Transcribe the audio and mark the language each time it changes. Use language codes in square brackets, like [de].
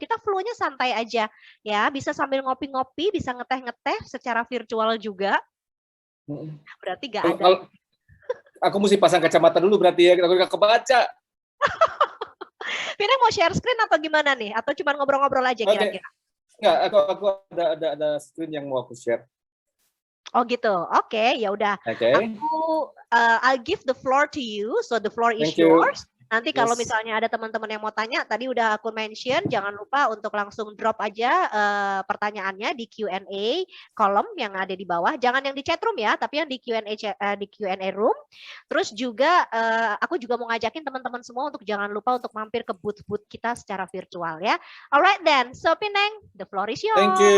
[id] Kita flow-nya santai aja ya, bisa sambil ngopi-ngopi, bisa ngeteh-ngeteh secara virtual juga. Berarti nggak ada. Aku mesti pasang kacamata dulu berarti ya, aku nggak kebaca. Pineng mau share screen atau gimana nih? Atau cuma ngobrol-ngobrol aja kira-kira? Nggak, aku ada screen yang mau aku share. Oh gitu. Oke, ya udah. [en] I'll give the floor to you. So the floor is yours. [id] Nanti kalau misalnya ada teman-teman yang mau tanya, tadi udah aku mention, jangan lupa untuk langsung drop aja pertanyaannya di Q&A kolom yang ada di bawah. Jangan yang di chat room ya, tapi yang di Q&A room. Terus juga aku juga mau ngajakin teman-teman semua untuk jangan lupa untuk mampir ke booth-booth kita secara virtual ya. [en] Alright then, so Pineng, the floor is yours.